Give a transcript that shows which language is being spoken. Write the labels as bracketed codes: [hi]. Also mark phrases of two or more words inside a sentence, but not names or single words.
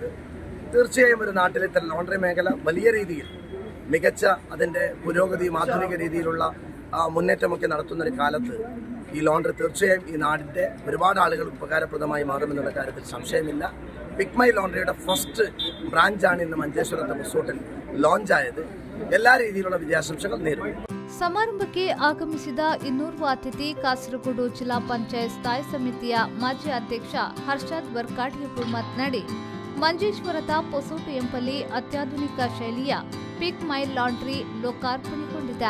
[ml] തീർച്ചയായും ഒരു നാട്ടിലെ ഇത്തരം ലോണ്ടറി മേഖല വലിയ രീതിയിൽ മികച്ച അതിന്റെ പുരോഗതിയും ആധുനിക രീതിയിലുള്ള മുന്നേറ്റമൊക്കെ നടത്തുന്ന ഒരു കാലത്ത് ഈ ലോണ്ടറി തീർച്ചയായും ഈ നാടിന്റെ ഒരുപാട് ആളുകൾ ഉപകാരപ്രദമായി മാറുമെന്നുള്ള കാര്യത്തിൽ സംശയമില്ല. പിക് മൈ ലോണ്ടറിയുടെ ഫസ്റ്റ് ബ്രാഞ്ചാണ് ഇന്ന് മഞ്ചേശ്വരത്തെ റിസോർട്ടിൽ ലോഞ്ച് ആയത്. എല്ലാ രീതിയിലുള്ള വിജയാശംസകൾ നേരുന്നു. [kn] ಸಮಾರಂಭಕ್ಕೆ ಆಗಮಿಸಿದ ಇನ್ನೋರ್ವ ಅತಿಥಿ ಕಾಸರಗೋಡು ಜಿಲ್ಲಾ ಪಂಚಾಯತ್ ಸ್ಥಾಯಿ ಸಮಿತಿಯ ಮಾಜಿ ಅಧ್ಯಕ್ಷ ಹರ್ಷದ್ ವರ್ಕಾಡಿಯವರು ಮಾತನಾಡಿ, ಮಂಜೇಶ್ವರದ ಪೊಸೋಟು ಎಂಬಲ್ಲಿ ಅತ್ಯಾಧುನಿಕ ಶೈಲಿಯ ಪಿಕ್ ಮೈ ಲಾಂಡ್ರಿ ಲೋಕಾರ್ಪಣೆಗೊಂಡಿದೆ.